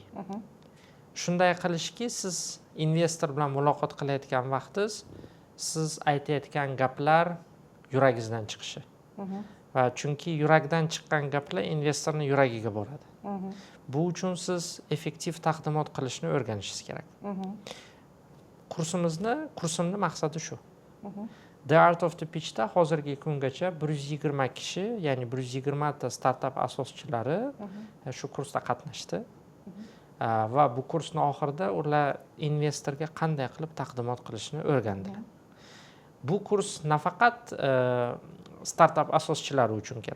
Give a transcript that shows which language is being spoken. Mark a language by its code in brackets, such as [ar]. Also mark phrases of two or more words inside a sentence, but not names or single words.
[uz] Shunday qilishki, siz investor bilan muloqot qilayotgan vaqtingiz, siz aytayotgan gaplar yuragingizdan chiqishi. Va chunki yurakdan chiqqan gaplar investorning yuragiga boradi. Bu uchun siz effektiv taqdimot qilishni o'rganishingiz kerak. Kursimning maqsadi shu. The Art of the Pitch'da hozirgi kungacha 120 kishi, ya'ni 120 ta startap asoschilari shu kursda qatnashdi. Va bu kursning oxirida ular investorga qanday qilib taqdimot qilishni o'rgandilar. Bu kurs nafaqat startap asoschilari uchun kerak.